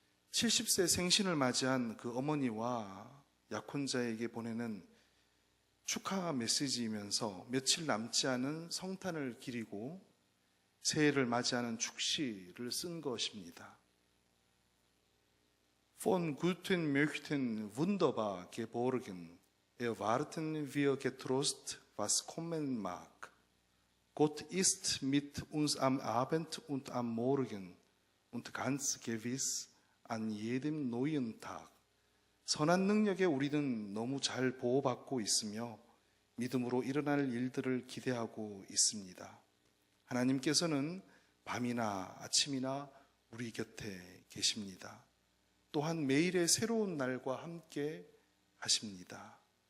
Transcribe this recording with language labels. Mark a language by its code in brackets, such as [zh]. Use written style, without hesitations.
[ko] 70세 생신을 맞이한 그 어머니와 약혼자에게 보내는 축하 메시지이면서 며칠 남지 않은 성탄을 기리고 새해를 맞이하는 축시를 쓴 것입니다. [de] Von guten möchten wunderbar geborgen, erwarten wir getrost, was kommen mag. Gott ist mit uns am Abend und am Morgen und ganz gewiss an jedem neuen Tag. [ko] 선한 능력에 우리는 너무 잘 보호받고 있으며 믿음으로 일어날 일들을 기대하고 있습니다. 하나님께서는 밤이나 아침이나 우리 곁에 계십니다. 또한 매일의 새로운 날과 함께 하십니다.